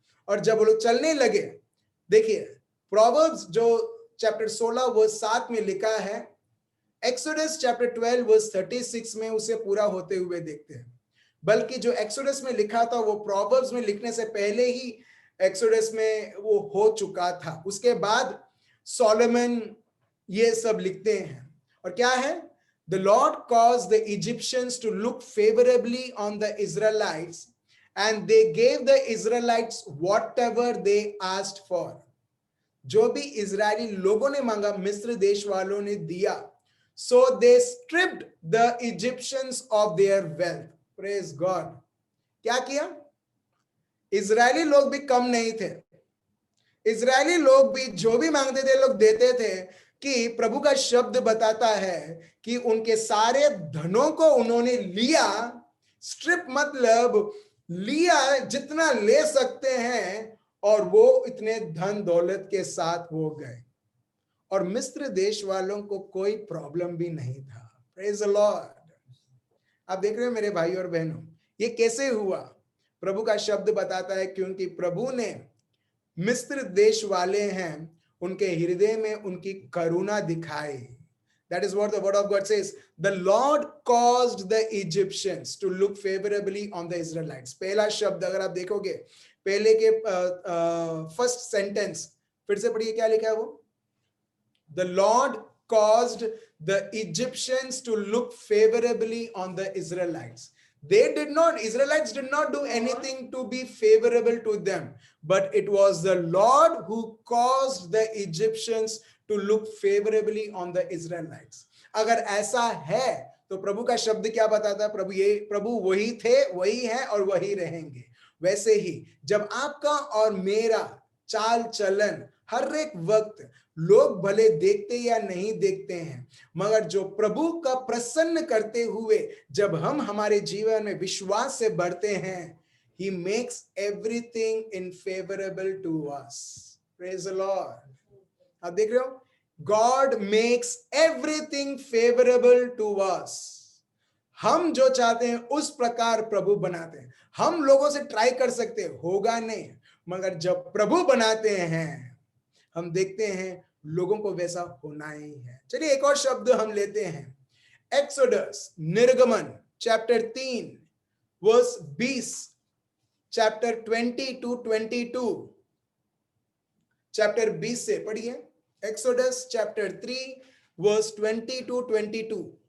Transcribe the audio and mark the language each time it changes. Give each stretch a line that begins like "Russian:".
Hindi: और जब वो लोग चलने लगे, देखिए प्रोवर्ब्स जो चैप्टर 16 वर्स 7 में लिखा है, एक्सोडस चैप्टर 12 वर्स 36 में उसे पूरा होते हुए देखते हैं। बल्कि जो एक्सोडस में लिखा था वो प्रोवर्ब्स में लिखने से पहले ही एक्सोडस में वो हो चुका था। उसके बाद सोलोमन ये सब लिखते हैं, और क्या है?
English: The Lord caused the Egyptians to look favorably on the Israelites, and they gave the Israelites whatever they asked for.
Hindi: जो भी इजरायली लोगों ने मांगा, मिस्र देश वालों ने दिया।
English: So they stripped the Egyptians of their wealth. Praise God.
Hindi: क्या किया? इजरायली लोग भी कम नहीं थे, इजरायली लोग भी जो भी मांगते थे लोग देते थे, कि प्रभु का शब्द बताता है कि उनके सारे धनों को उन्होंने लिया। स्ट्रिप मतलब लिया, जितना ले सकते हैं, और वो इतने धन दौलत के साथ हो गए, और मिस्र देश वालों को कोई प्रॉब्लम भी नहीं था। Praise the Lord. आप देख रहे हो मेरे भाई और बहनों, ये कैसे हुआ? प्रभु का शब्द बताता है, क्योंकि प्रभु ने मिस्र देश वाले हैं, उनके हृदय में उनकी करुणा दिखाई।
English: That is what the word of God says. The Lord caused the Egyptians to look favorably on the Israelites.
Hindi: पहला शब्द अगर आप देखोगे, पहले के फर्स्ट सेंटेंस फिर से पढ़िए, क्या लिखा है वो?
English: The Lord caused the Egyptians to look favorably on the Israelites. Israelites did not do anything to be favorable to them, but it was the Lord who caused the Egyptians to look favorably on the Israelites.
Hindi: अगर ऐसा है तो प्रभु का शब्द क्या बताता है? प्रभु वही थे, वही हैं और वही रहेंगे। वैसे ही जब आपका और मेरा चाल चलन हर एक वक्त लोग भले देखते या नहीं देखते हैं, मगर जो प्रभु का प्रसन्न करते हुए जब हम हमारे जीवन में विश्वास से बढ़ते हैं,
English: he makes everything in favorable to us. Praise the Lord.
Hindi: आप देख रहे हो,
English: God makes everything favorable to us.
Hindi: हम जो चाहते हैं उस प्रकार प्रभु बनाते हैं। हम लोगों से ट्राई कर सकते हैं, होगा नहीं, मगर जब प्रभु बनाते हैं हम देखते हैं लोगों को वैसा होना ही है। चलिए एक और शब्द हम लेते हैं, एक्सोडस, निर्गमन chapter 3 verse 20, chapter 20 to 22, chapter 20 से पढ़िए, एक्सोडस चैप्टर 3 वर्स 20 to 22।